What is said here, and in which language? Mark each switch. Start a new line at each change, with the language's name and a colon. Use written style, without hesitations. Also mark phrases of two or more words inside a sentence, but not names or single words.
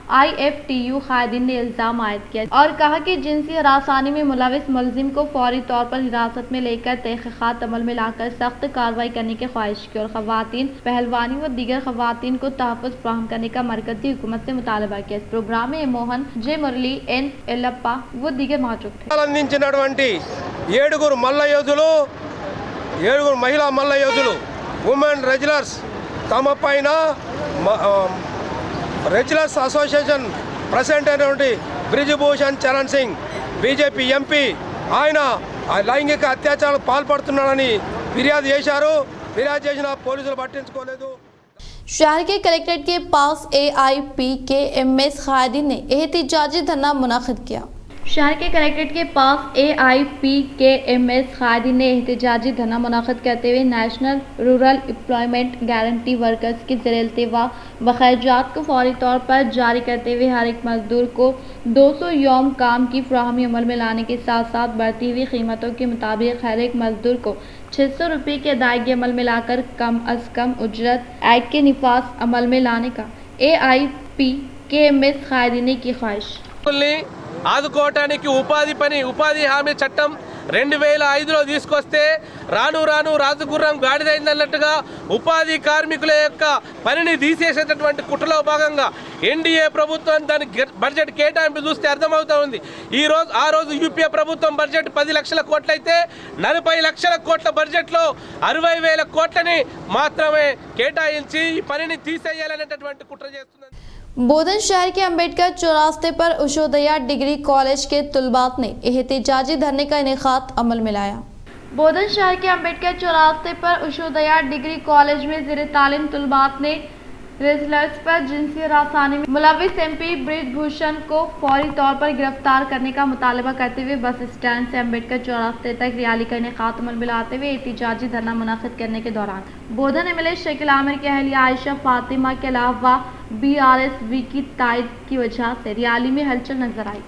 Urdu: IFTU قائدین نے الزام عائد کیا اور کہا کہ جنسی ہراسانی میں ملوث ملزم کو فوری طور پر حراست میں لے کر تحقیقات عمل میں لا کر سخت کارروائی کرنے کی خواہش کی اور خواتین پہلوانی و دیگر خواتین کو تحفظ فراہم کرنے کا مرکزی حکومت سے مطالبہ کیا. اس پروگرام میں موہن جے مرلی این ایلپا و دیگر موجود تھے.
Telugu: అందించినటువంటి 7 మల్ల యోధులు 7 మహిళా మల్ల యోధులు
English: women wrestlers
Telugu: తమ పైన
English: wrestlers association president
Telugu: అయినటువంటి బ్రిజ్భూషణ్ చరణ్ సింగ్ బీజేపీ ఎంపీ ఆయన లైంగిక అత్యాచారాలకు పాల్పడుతున్నాడని ఫిర్యాదు చేశారు। ఫిర్యాదు చేసిన పోలీసులు పట్టించుకోలేదు।
Urdu: شہر کے کلکٹریٹ کے پاس AIP کے MS قائدین نے احتجاجی دھرنا منعقد کیا. شہر کے کلکٹریٹ کے پاس AIPKMS قائدین نے احتجاجی دھرنا منعقد کرتے ہوئے
English: national rural employment guarantee workers
Urdu: کے ذریعے بخیرجات کو فوری طور پر جاری کرتے ہوئے ہر ایک مزدور کو 200 یوم کام کی فراہمی عمل میں لانے کے ساتھ ساتھ بڑھتی ہوئی قیمتوں کے مطابق ہر ایک مزدور کو 600 روپے کی ادائیگی عمل میں لا کر کم از کم اجرت ایکٹ کے نفاذ عمل میں لانے کا AIPKMS قائدین کی خواہش.
Telugu: ఆదుకోవటానికి ఉపాధి హామీ చట్టం 2005లో తీసుకొస్తే రాను రాజుగుర్రం గాడిదైందన్నట్టుగా ఉపాధి కార్మికుల యొక్క పనిని తీసేసేటటువంటి కుట్రలో భాగంగా ఎన్డీఏ ప్రభుత్వం దాని బడ్జెట్ కేటాయింపు చూస్తే అర్థమవుతా ఉంది. ఆ రోజు యూపీఏ ప్రభుత్వం బడ్జెట్ 10 లక్షల కోట్లయితే 40 లక్షల కోట్ల బడ్జెట్లో 60,000 కోట్లని మాత్రమే కేటాయించి ఈ పనిని తీసేయాలనేటటువంటి కుట్ర చేస్తున్నది.
Urdu: بودھن شہر کے امبیڈکر چوراستے پر اوشودیا
English: degree college
Urdu: کے طالبات نے احتجاجی دھرنے کا انعقاد عمل میں لایا. بودھن شہر کے امبیڈکر چوراستے پر اوشودیا
English: degree college
Urdu: میں زیر تعلیم طالبات نے ریسلرز پر جنسی ہراسانی میں ملوث MP برج بھوشن کو فوری طور پر گرفتار کرنے کا مطالبہ کرتے ہوئے
English: bus stand
Urdu: سے امبیڈکر چوراستے تک ریلی کا انعقاد عمل میں لاتے ہوئے احتجاجی دھرنا منعقد کرنے کے دوران بودھن MLA شکیل عامر کی اہلیہ عائشہ فاطمہ کے علاوہ BRSV کی تائید کی وجہ سے ریلی میں ہلچل نظر آئی.